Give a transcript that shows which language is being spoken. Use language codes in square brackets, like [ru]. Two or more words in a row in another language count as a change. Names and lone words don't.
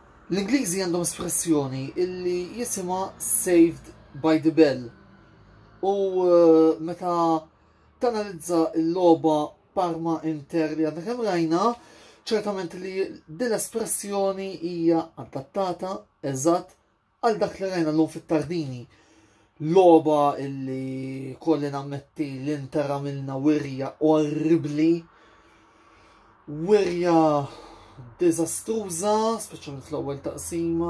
[mt] L-Ingliżi għandhom espressjoni illi jisimha [en] saved by the bell. [mt] U meta tanalizza l-logħba Parma Inter li għandna kemm rajna, ċertament li din l-espressjoni hija adattata eżatt għal dak li rajna llum fit-Tardini. Logħba illi kolli nammetti l-Inter għamilna wirja orribli, wirja diżastruża, speċjalment fl-ewwel taqsima